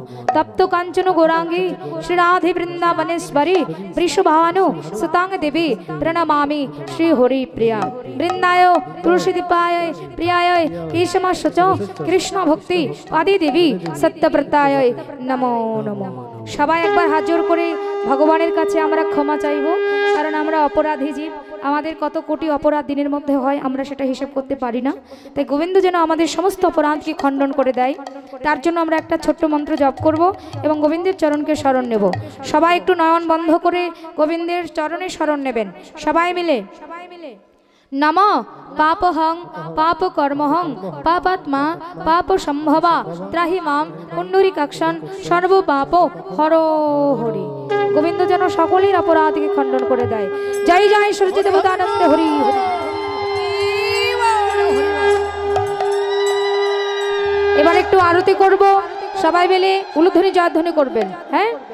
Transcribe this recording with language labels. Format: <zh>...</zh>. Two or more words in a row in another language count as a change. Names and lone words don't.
<sa>तप्त कांचन गौरांगी श्री राधे वृंदावनेश्वरी वृषभानु सुतांग देवी प्रणमामि श्री हरि प्रिया। वृंदाय तुलसी दीपाय प्रियाय केशमश्च कृष्ण भक्ति आदि देवी सत्यव्रताय नमो नमो।</sa> <bn>সবাই একবার হাত জোড় করে ভগবানের কাছে আমরা ক্ষমা চাইব, কারণ আমরা অপরাধী জীব। আমাদের কত কোটি অপরাধ দিনের মধ্যে হয়, আমরা সেটা হিসাব করতে পারি না। তাই গোবিন্দ যেন আমাদের সমস্ত অপরাধকে খণ্ডন করে দেয়, তার জন্য আমরা একটা ছোট্ট মন্ত্র জপ করব এবং গোবিন্দের চরণকে শরণ নেব। সবাই একটু নয়ন বন্ধ করে গোবিন্দের চরণে শরণ নেবেন। সবাই মিলে</bn> <sa>नमो पापहं पापकर्महं पापात्मा पाप संभवा त्राहि मां पुंडरीकाक्षं सर्व पाप हरो हरि।</sa> <bn>गोविंद যেন সকলের অপরাধকে খণ্ডন করে দেয়। জয় জয় সূর্য দেবতানন্দ হরি হরি। এবার একটু আরতি করব, সবাই মিলে উলুধ্বনি জয়ধ্বনি করবেন। হ্যাঁ,</bn>